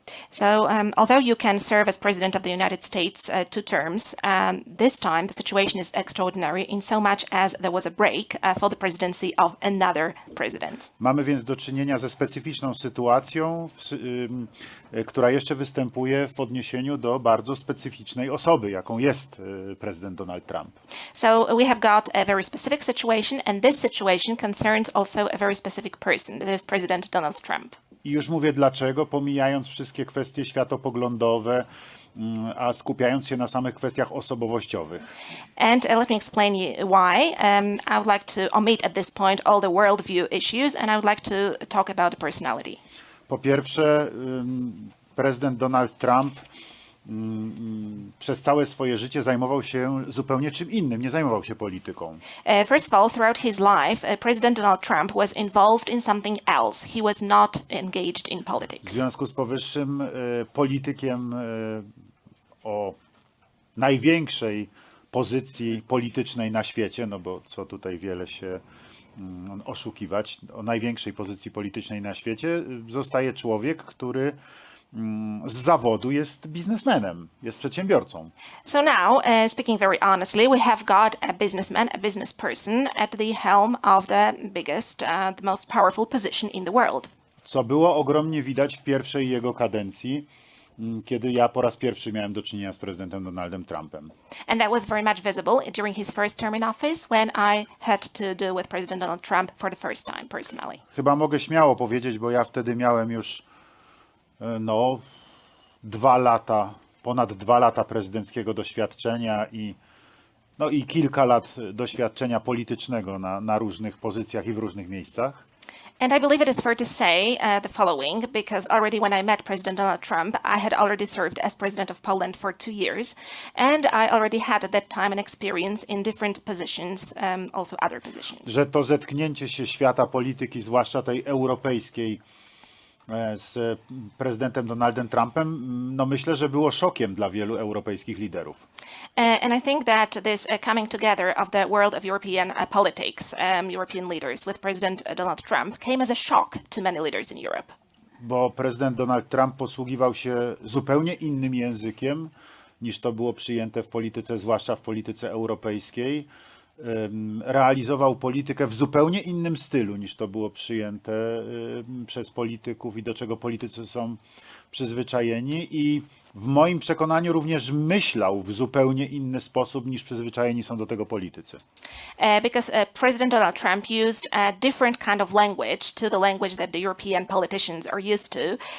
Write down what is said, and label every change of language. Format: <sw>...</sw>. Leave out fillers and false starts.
<en>So although you can serve as president of the United States 2 terms, this time the situation is extraordinary in so much as there was a break for the presidency of another president.</en> <pl>Mamy więc do czynienia ze specyficzną sytuacją, która jeszcze występuje w odniesieniu do bardzo specyficznej osoby, jaką jest prezydent Donald Trump.</pl> <en>So we have got a very specific situation, and this situation concerns also a very specific person, that is President Donald Trump.</en> <pl>I już mówię dlaczego, pomijając wszystkie kwestie światopoglądowe, a skupiając się na samych kwestiach osobowościowych.</pl> <en>And let me explain you why. I would like to omit at this point all the worldview issues, and I would like to talk about the personality.</en> <pl>Po pierwsze, prezydent Donald Trump przez całe swoje życie zajmował się zupełnie czym innym, nie zajmował się polityką.</pl> <en>First of all, throughout his life, President Donald Trump was involved in something else. He was not engaged in</en> <pl>W</pl> <en>politics.</en> <pl>związku z powyższym politykiem o największej pozycji politycznej na świecie, no bo co tutaj wiele się oszukiwać, o największej pozycji politycznej na świecie zostaje człowiek, który z zawodu jest biznesmenem, jest przedsiębiorcą.</pl> <en>So now, speaking very honestly, we have got a businessman, a business person at the helm of the biggest, the most powerful position in the world.</en> <pl>Co było ogromnie widać w pierwszej jego kadencji, kiedy ja po raz pierwszy miałem do czynienia z prezydentem Donaldem Trumpem.</pl> <en>And that was very much visible during his first term in office when I had to do with President Donald Trump for the first time personally.</en> <pl>Chyba mogę śmiało powiedzieć, bo ja wtedy miałem już 2 lata, ponad 2 lata prezydenckiego doświadczenia i kilka lat doświadczenia politycznego na różnych pozycjach i w różnych miejscach.</pl> <en>And I believe it is fair to say the following, because already when I met President Donald Trump, I had already served as president of Poland for 2 years, and I already had at that time an experience in different positions, also other positions.</en> <pl>Że to zetknięcie się świata polityki, zwłaszcza tej europejskiej, z prezydentem Donaldem Trumpem, no myślę, że było szokiem dla wielu europejskich liderów.</pl> <en>And I think that this coming together of the world of European politics, European leaders with President Donald Trump came as a shock to many leaders in Europe.</en> <pl>Bo prezydent Donald Trump posługiwał się zupełnie innym językiem, niż to było przyjęte w polityce, zwłaszcza w polityce europejskiej. Realizował politykę w zupełnie innym stylu, niż to było przyjęte przez polityków i do czego politycy są przyzwyczajeni, i w moim przekonaniu również myślał w zupełnie inny sposób, niż przyzwyczajeni są do tego politycy.</pl> <en>Because President Donald Trump used a different kind of language to the language that the European politicians are used to.</en>